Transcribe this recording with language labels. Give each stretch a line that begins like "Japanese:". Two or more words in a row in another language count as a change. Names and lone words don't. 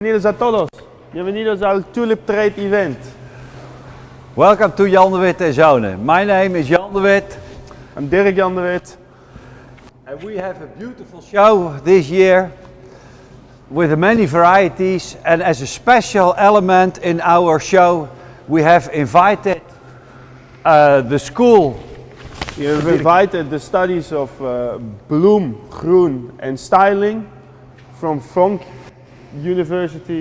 Spanish: Bienvenidos a todos. Bienvenidos al Tulip Trade Event.
English: Welcome to Jan de Wit en Zonen. My name is Jan de Wit. I'm Dirk Jan de Wit. And we have a beautiful show this year with many varieties, and as a special element in our show we have invited the school. We have invited the studies of bloom, groen and styling from Vonk University.